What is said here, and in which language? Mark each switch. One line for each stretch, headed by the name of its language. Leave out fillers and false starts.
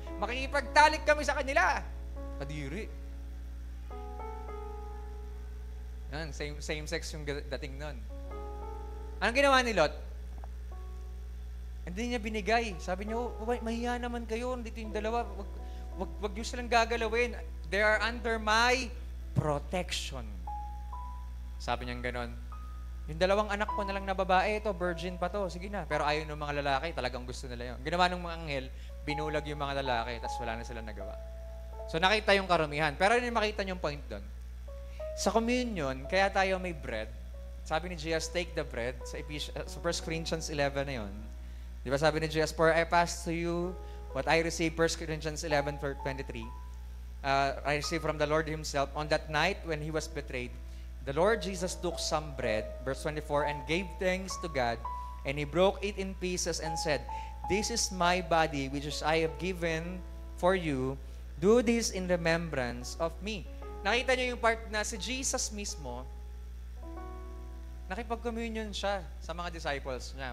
Filipino: Makikipagtalik kami sa kanila. Kadiri. Yan, same sex yung dating nun. Anong ginawa ni Lot? Hindi niya binigay. Sabi niya, mahiya naman kayo. Dito yung dalawa. Wag niyo silang gagalawin.
English: They are under my protection.
Filipino: Sabi niya ganon. Yung dalawang anak ko na lang na babae, ito, virgin pa to. Sige na. Pero ayaw ng mga lalaki, talagang gusto nila yun. Ginawa ng mga anghel, binulag yung mga lalaki, tapos wala na silang nagawa. So nakita yung karumihan. Pero yun makita yung point doon. Sa communion, kaya tayo may bread. Sabi ni Jesus,
English: take the bread.
Filipino: Sa 1 Corinthians 11 na yun. Di ba sabi ni Jesus,
English: for I pass to you what I received, 1 Corinthians 11, verse 23. I received from the Lord Himself. On that night when He was betrayed, the Lord Jesus took some bread, verse 24, and gave thanks to God, and He broke it in pieces and said, this is my body, which I have given for you. Do this in remembrance of me.
Filipino: Nakita niyo yung part na si Jesus mismo, nakipag-communion siya sa mga disciples niya.